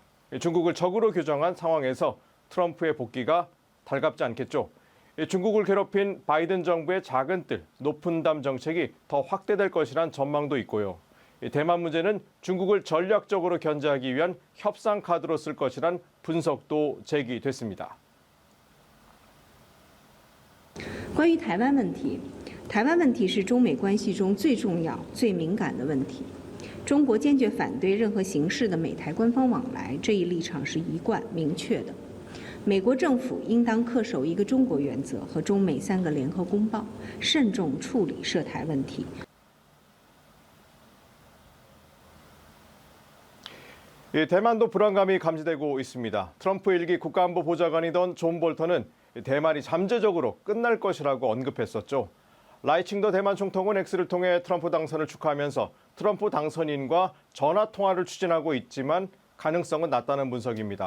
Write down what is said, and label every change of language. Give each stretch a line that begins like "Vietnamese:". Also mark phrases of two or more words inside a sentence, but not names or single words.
Korean: 중국을 적으로 규정한 상황에서 트럼프의 복귀가 달갑지 않겠죠. 중국을 괴롭힌 바이든 정부의 작은 뜰, 높은 담 정책이 더 확대될 것이란 전망도 있고요. 대만 문제는 중국을 전략적으로 견제하기 위한 협상 카드로 쓸 것이란 분석도 제기됐습니다.
Chinese: 关于台湾问题，台湾问题是中美关系中最重要、最敏感的问题。中国坚决反对任何形式的美台官方往来，这一立场是一贯明确的。美国政府应当恪守一个中国原则和中美3个联合公报，慎重处理涉台问题。
Korean: 대만도 불안감이 감지되고 있습니다. 트럼프 일기 국가안보보좌관이던 존 볼턴은 대만이 잠재적으로 끝날 것이라고 언급했었죠. 라이칭더 대만 총통은 X를 통해 트럼프 당선을 축하하면서 트럼프 당선인과 전화통화를 추진하고 있지만 가능성은 낮다는 분석입니다.